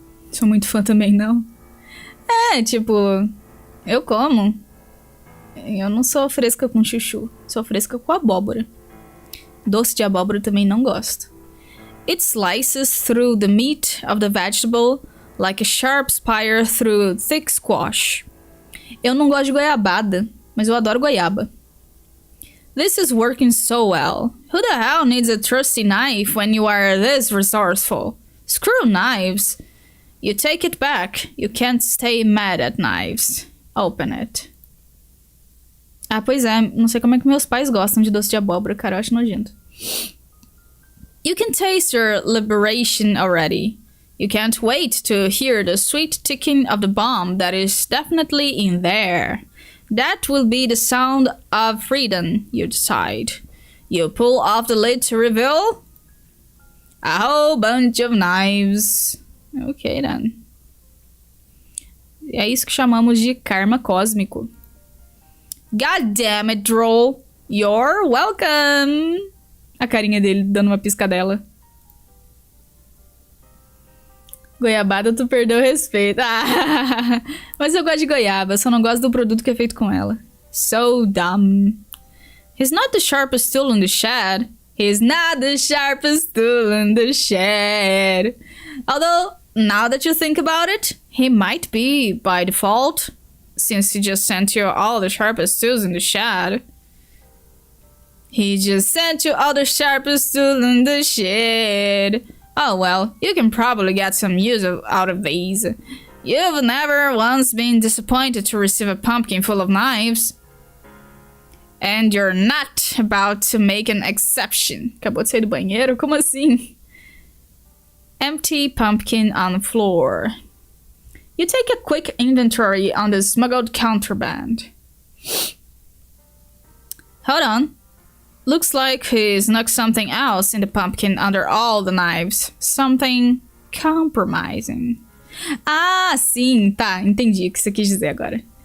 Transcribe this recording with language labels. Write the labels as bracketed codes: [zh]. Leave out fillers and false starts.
[pt] Sou muito fã também, não? É, tipo, eu como. Eu não sou fresca com chuchu, sou fresca com abóbora. Doce de abóbora também não gosto. [en] It slices through the meat of the vegetable like a sharp spear through thick squash. [pt] Eu não gosto de goiabada, mas eu adoro goiaba. [en] This is working so well. Who the hell needs a trusty knife when you are this resourceful? Screw knives. You take it back. You can't stay mad at knives. Open it. [pt] Ah, pois é. Não sei como é que meus pais gostam de doce de abóbora, cara. Eu acho nojento. [en] You can taste your liberation already. You can't wait to hear the sweet ticking of the bomb that is definitely in there. That will be the sound of freedom, you decide. You pull off the lid to reveal a whole bunch of knives. Ok, then. [pt] É isso que chamamos de karma cósmico. [en] God damn it, Droll. You're welcome. [pt] A carinha dele dando uma piscadela. Goiabada, tu perdeu o respeito. Ah, mas eu gosto de goiaba, só não gosto do produto que é feito com ela. [en] So dumb. He's not the sharpest tool in the shed. He's not the sharpest tool in the shed. Although, now that you think about it, he might be by default, since he just sent you all the sharpest tools in the shed. He just sent you all the sharpest tools in the shed. Oh well, you can probably get some use out of these. You've never once been disappointed to receive a pumpkin full of knives. And you're not about to make an exception. [pt] Acabou de sair do banheiro? Como assim? [en] Empty pumpkin on the floor. You take a quick inventory on the smuggled contraband. Hold on. Looks like he snuck something else in the pumpkin under all the knives. Something compromising. [pt] Ah, sim, tá, entendi o que você quis dizer agora.